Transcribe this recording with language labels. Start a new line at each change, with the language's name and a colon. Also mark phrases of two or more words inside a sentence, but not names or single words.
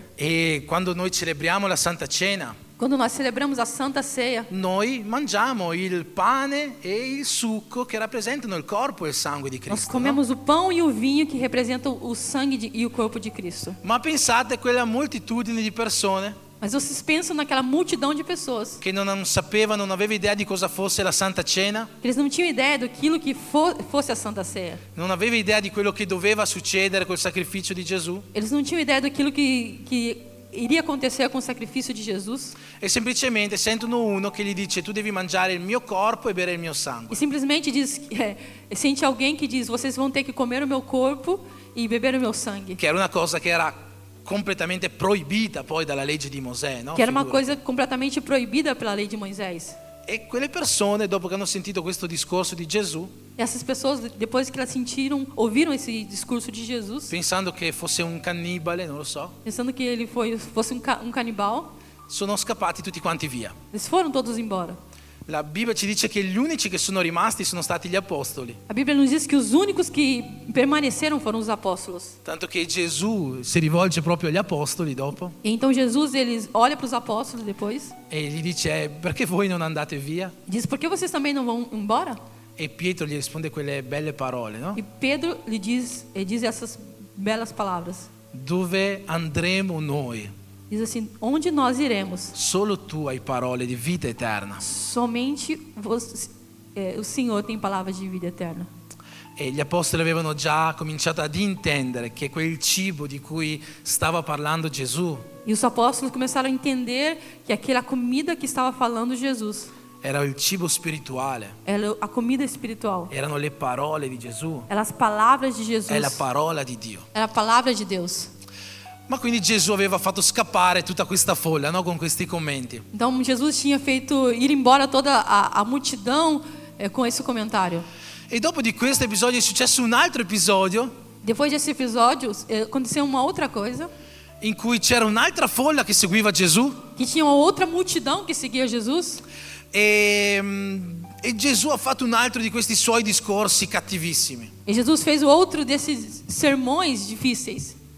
Italian: E quando noi celebriamo la Santa Cena,
Portuguese: Quando nós celebramos a Santa Ceia,
Italian: noi mangiamo il pane e il succo che rappresentano il corpo e il sangue di
Portuguese: nós
Italian: Cristo. No?
Portuguese: comemos o pão e o vinho que representam o sangue e o corpo de Cristo.
Italian: Ma pensate a quella moltitudine di persone
Portuguese: Mas vocês pensam naquela multidão de pessoas.
Italian: che non sapevano, non aveva idea di cosa fosse la Santa Cena,
Portuguese: Eles não tinham ideia daquilo que fosse a Santa Ceia.
Italian: non aveva idea di quello che doveva succedere col sacrificio di Gesù,
Portuguese: Eles não tinham ideia daquilo que iria acontecer com o sacrifício de Jesus.
Italian: e semplicemente sentono uno che gli dice: tu devi mangiare il mio corpo e bere il mio
Portuguese: E
Italian: sangue.
Portuguese: simplesmente sente alguém que diz: vocês vão ter que comer o meu corpo e beber o meu sangue.
Italian: Che era una cosa che era completamente proibita poi dalla legge di Mosè, no?
Portuguese: Que era uma
Italian: Figurati.
Portuguese: coisa completamente proibida pela lei de Moisés.
Italian: E quelle persone, dopo che hanno sentito questo discorso di Gesù,
Portuguese: E essas pessoas, depois que elas ouviram esse discurso de Jesus,
Italian: pensando che fosse un cannibale, non lo so,
Portuguese: pensando que ele fosse um canibal,
Italian: sono scappati tutti quanti via.
Portuguese: eles foram todos embora.
Italian: La Bibbia ci dice che gli unici che sono rimasti sono stati gli apostoli,
Portuguese: A Bíblia nos diz que os únicos que permaneceram foram os apóstolos.
Italian: tanto che Gesù si rivolge proprio agli apostoli dopo
Portuguese: E então Jesus, ele olha para os apóstolos depois
Italian: e gli dice: perché voi non andate via?
Portuguese: e diz: por que vocês também não vão embora?
Italian: E Pietro gli risponde quelle belle parole, no?
Portuguese: E Pedro lhe diz essas belas palavras.
Italian: Dove andremo noi?
Portuguese: Diz assim: onde nós iremos?
Italian: Solo tu hai parole di vita eterna.
Portuguese: Somente o Senhor tem palavras de vida eterna.
Italian: E gli apostoli avevano già cominciato ad intendere che quel cibo di cui stava parlando Gesù
Portuguese: E os apóstolos começaram a entender que aquela comida que estava falando Jesus
Italian: era il cibo spirituale,
Portuguese: era a comida espiritual.
Italian: erano le parole di Gesù,
Portuguese: Eram as palavras de Jesus.
Italian: è la parola di Dio.
Portuguese: Era a palavra de Deus.
Italian: Ma quindi Gesù aveva fatto scappare tutta questa folla, no? Con questi commenti.
Portuguese: Então Jesus tinha feito ir embora toda a multidão com esse comentário.
Italian: E dopo di questo episodio è successo un altro episodio
Portuguese: Depois desse episódio, aconteceu uma outra coisa,
Italian: in cui c'era un'altra folla che seguiva Gesù
Portuguese: que tinha uma outra multidão que seguia Jesus.
Italian: e Gesù ha fatto un altro di questi suoi discorsi cattivissimi.
Portuguese: E Jesus fez outro desses sermões difíceis.